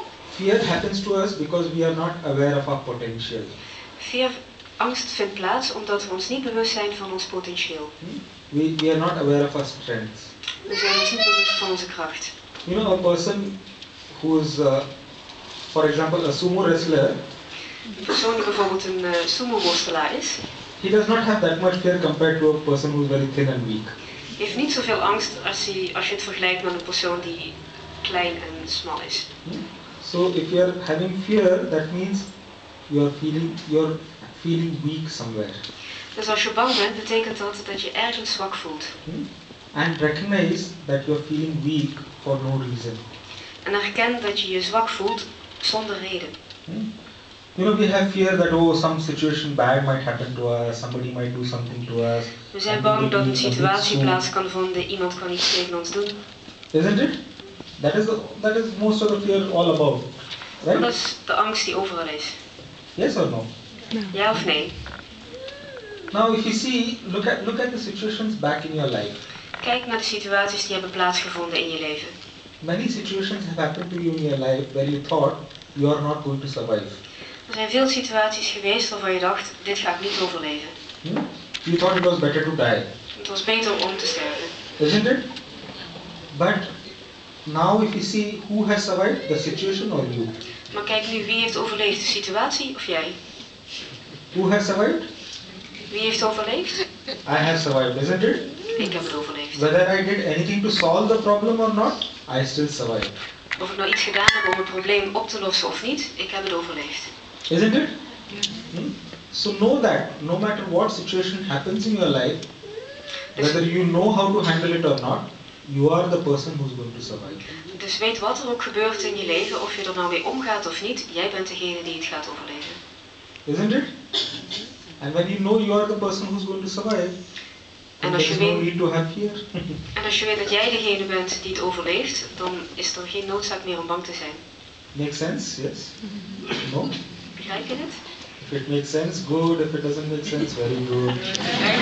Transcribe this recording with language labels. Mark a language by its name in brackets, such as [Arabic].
[English] Fear happens to us because we are not aware of our potential. [Dutch] Angst vindt plaats omdat we ons niet bewust zijn van ons potentieel. [English] We are not aware of our strengths. [Dutch] We zijn ons niet bewust van onze kracht. [English] A person who is, for example, a sumo wrestler. [Dutch] Een persoon die bijvoorbeeld een sumo-worstelaar is. [English] He does not have that much fear compared to a person who is very thin and weak. [Dutch] Hij heeft niet zoveel angst als je het vergelijkt met een persoon die klein en smal is. [English] So if you are having fear, that means you're feeling weak somewhere. [Dutch] Dus als je bang bent, betekent dat je ergens zwak voelt. [English] And recognize that you're feeling weak for no reason. [Dutch] En herken dat je je zwak voelt zonder reden. [English] We have fear that some situation bad might happen to us, somebody might do something to us. [Dutch] We zijn bang dat een situatie plaats kan vinden, iemand kan iets tegen ons doen. [English] Isn't it? That is most of the fear all about, right? [Dutch] Dat is de angst die overal is. [English] Yes or no? [Dutch] Ja of nee? [English] Now if you see, look at the situations back in your life. [Dutch] Kijk naar de situaties die hebben plaatsgevonden in je leven. [English] Many situations have happened to you in your life where you thought you are not going to survive. [Dutch] Er zijn veel situaties geweest waarvan je dacht, dit ga ik niet overleven. [English] You thought it was better to die. [Dutch] Het was beter om te sterven. [English] Isn't it? But now if you see who has survived, the situation or you? [Dutch] Maar kijk nu, wie heeft overleefd? De situatie of jij? [English] Who has survived? [Dutch] Wie heeft overleefd? [English] I have survived, isn't it? [Dutch] Ik heb het overleefd. [English] Whether I did anything to solve the problem or not, I still survived. [Dutch] Of ik nou iets gedaan heb om het probleem op te lossen of niet, ik heb het overleefd. [English] Isn't it? So know that no matter what situation happens in your life, whether you know how to handle it or not, you are the person who's going to survive. [Dutch] Dus weet wat er ook gebeurt in je leven, of je er nou mee omgaat of niet, jij bent degene die het gaat overleven. [English] Isn't it? And when you know you are the person who's going to survive, [Dutch] En als je [English] There's no [Dutch] weet, [English] need to have fear. [Dutch] en als je weet dat jij degene bent die het overleeft, dan is er geen noodzaak meer om bang te zijn. [English] Makes sense? Yes? No? [Dutch] Begrijp je het? [English] If it makes sense, good. If it doesn't make sense, very good.